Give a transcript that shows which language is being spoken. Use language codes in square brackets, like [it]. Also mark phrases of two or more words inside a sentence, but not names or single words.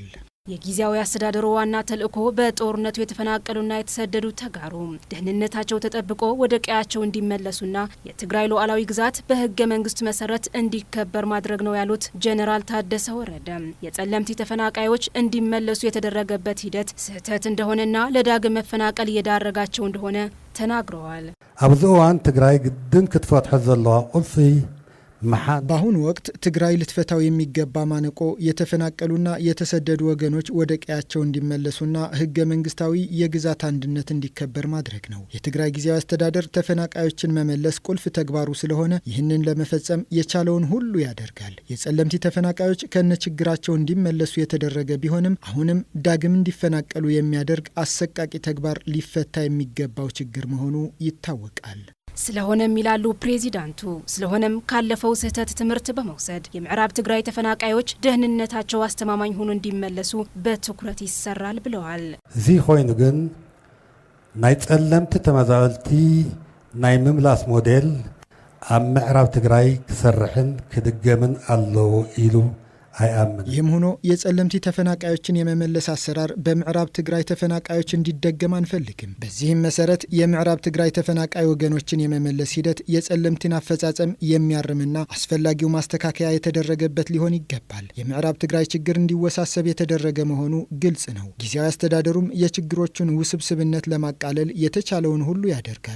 [am] የጊዜያዊ አስተዳደሩ ዋና ተልእኮ በጦርነቱ የተፈናቀሉና የተሰደዱ ተጋሩ ደህንነታቸው ተጠብቆ ወደ ቀያቸው እንዲመለሱና የትግራይ ሉዓላዊ ግዛት በህገ መንግስቱ መሰረት እንዲከበር ማድረግ ነው ያሉት ጀነራል ታደሰ ወረደ የጸለምቲ ተፈናቃዮች እንዲመለሱ የተደረገበት ሂደት ስህተት እንደሆነና ለዳግም መፈናቀል እየዳረጋቸው እንደሆነ ተናግረዋል። [ti] ኣብዚ እዋን ትግራይ ግድን ክትፈትሕ ዘለዋ ቁልፊ [am] በአሁኑ ወቅት ትግራይ ልትፈታው የሚገባ ማነቆ የተፈናቀሉና የተሰደዱ ወገኖች ወደ ቀያቸው እንዲመለሱና ህገ መንግስታዊ የግዛት አንድነት እንዲከበር ማድረግ ነው። የትግራይ ጊዜያዊ አስተዳደር ተፈናቃዮችን መመለስ ቁልፍ ተግባሩ ስለሆነ ይህንን ለመፈጸም የቻለውን ሁሉ ያደርጋል። የጸለምቲ ተፈናቃዮች ከነችግራቸው እንዲመለሱ የተደረገ ቢሆንም አሁንም ዳግም እንዲፈናቀሉ የሚያደርግ አሰቃቂ ተግባር ሊፈታ የሚገባው ችግር መሆኑ ይታወቃል። ስለሆነም ይላሉ ፕሬዚዳንቱ ስለሆነም ካለፈው ስህተት ትምህርት በመውሰድ የምዕራብ ትግራይ ተፈናቃዮች ደህንነታቸው አስተማማኝ ሆኖ እንዲመለሱ በትኩረት ይሰራል ብለዋል። [ti] እዚ ኮይኑ ግን ናይ ጸለምቲ ተመዛበልቲ ናይ ምምላስ ሞዴል ኣብ ምዕራብ ትግራይ ክሰርሕን ክድገምን ኣለዎ ኢሉ [am] ይህም ሆኖ የጸለምቲ ተፈናቃዮችን የመመለስ አሰራር በምዕራብ ትግራይ ተፈናቃዮች እንዲደገም አንፈልግም። በዚህም መሰረት የምዕራብ ትግራይ ተፈናቃይ ወገኖችን የመመለስ ሂደት የጸለምቲን አፈጻጸም የሚያርምና አስፈላጊው ማስተካከያ የተደረገበት ሊሆን ይገባል። የምዕራብ ትግራይ ችግር እንዲወሳሰብ የተደረገ መሆኑ ግልጽ ነው። ጊዜያዊ አስተዳደሩም የችግሮቹን ውስብስብነት ለማቃለል የተቻለውን ሁሉ ያደርጋል።